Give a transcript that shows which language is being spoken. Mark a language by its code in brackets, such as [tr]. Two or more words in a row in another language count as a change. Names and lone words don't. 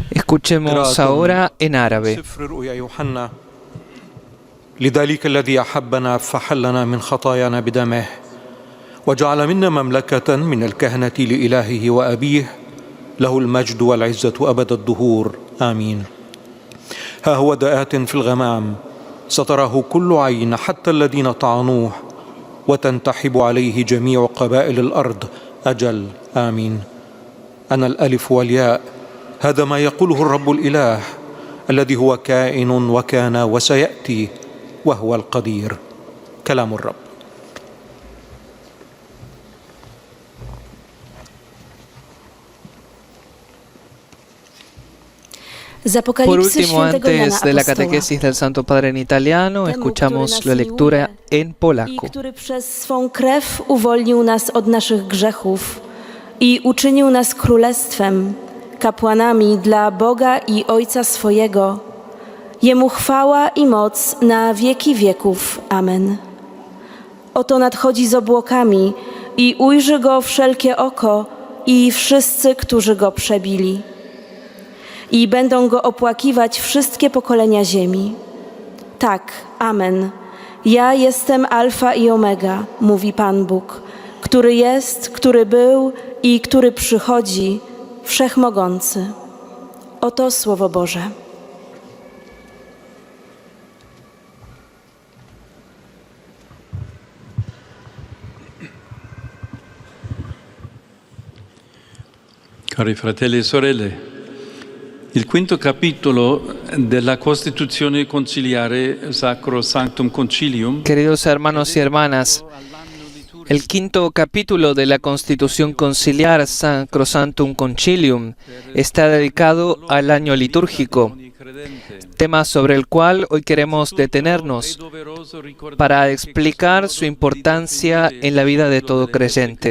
[es] Escuchemos ahora en árabe. [ar] سفر رؤيا يوحنا. لذلك الذي أحبنا فحلنا من خطايانا بدمه وجعل منا مملكة من الكهنة لإلهه وأبيه له المجد والعزة أبد الدهور آمين. ها هو آت في الغمام ستراه كل عين حتى الذين طعنوه وتنتحب عليه جميع قبائل الأرض أجل آمين. أنا الألف والياء هذا ما يقوله الرب الإله الذي هو كائن وكان وسيأتي وهو القدير. كلام الرب. [es] Por último, antes de la catequesis del Santo Padre en italiano, escuchamos la lectura en polaco. [pl] Który przez swą krew uwolnił nas od naszych grzechów i uczynił nas królestwem, kapłanami dla Boga i Ojca swojego. Jemu chwała i moc na wieki wieków. Amen. Oto nadchodzi z obłokami i ujrzy go wszelkie oko i wszyscy, którzy go przebili. I będą go opłakiwać wszystkie pokolenia ziemi. Tak, amen. Ja jestem Alfa i Omega, mówi Pan Bóg, który jest, który był i który przychodzi, Wszechmogący. Oto Słowo Boże. [it] Cari fratelli e sorelle, il quinto capitolo della Costituzione Conciliare Sacro Sanctum Concilium. [es] Queridos hermanos y hermanas, el quinto capítulo de la Constitución Conciliar Sacrosanctum Concilium está dedicado al año litúrgico, tema sobre el cual hoy queremos detenernos para explicar su importancia en la vida de todo creyente.